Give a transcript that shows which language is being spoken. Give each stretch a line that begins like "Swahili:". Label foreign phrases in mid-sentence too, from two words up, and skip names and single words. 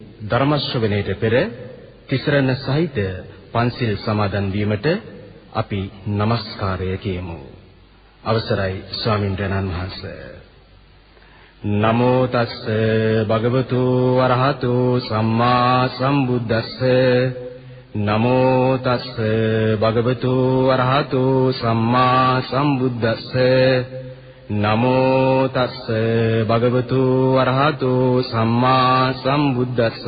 Sinhala: ධර්ම ශ්‍රවණයට පෙර තිසරණ සහිත පන්සිල් සමාදන් වීමට අපි নমස්කාරය කියමු. අවසරයි ස්වාමින්වහන්සේ.
Pali: නමෝ තස්ස භගවතු වරහතු සම්මා සම්බුද්දස්ස. නමෝ තස්ස භගවතු වරහතු සම්මා සම්බුද්දස්ස. නමෝ තස්ස භගවතු වරහතු සම්මා සම්බුද්දස්ස.